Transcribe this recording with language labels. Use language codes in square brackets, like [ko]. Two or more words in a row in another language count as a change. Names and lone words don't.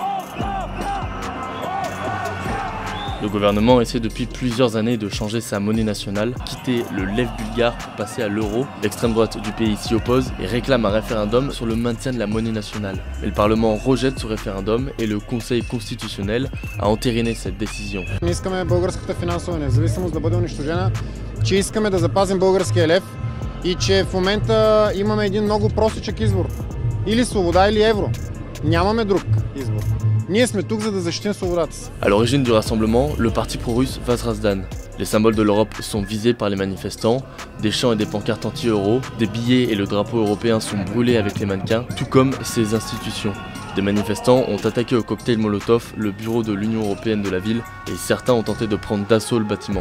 [fr] Le gouvernement essaie depuis plusieurs années de changer sa monnaie nationale, quitter le lev bulgare pour passer à l'euro. L'extrême droite du pays s'y oppose et réclame un référendum sur le maintien de la monnaie nationale. Mais le Parlement rejette ce référendum et le Conseil constitutionnel a entériné cette décision. [bg] Не искаме българската финансова независимост да бъде унищожена, че искаме да запазим българския лев и че в момента имаме един много простичък избор. Или свобода, или евро. Нямаме друг избор. Ние сме тук, за да защитим свободата си. [fr] À l'origine du rassemblement, le parti pro-russe Vazrazdan. Les symboles de l'Europe sont visés par les manifestants, des chants et des pancartes anti-euro, des billets et le drapeau européen sont brûlés avec les mannequins, tout comme ces institutions. Des manifestants ont attaqué au cocktail Molotov le bureau de l'Union européenne de la ville et certains ont tenté de prendre d'assaut le bâtiment.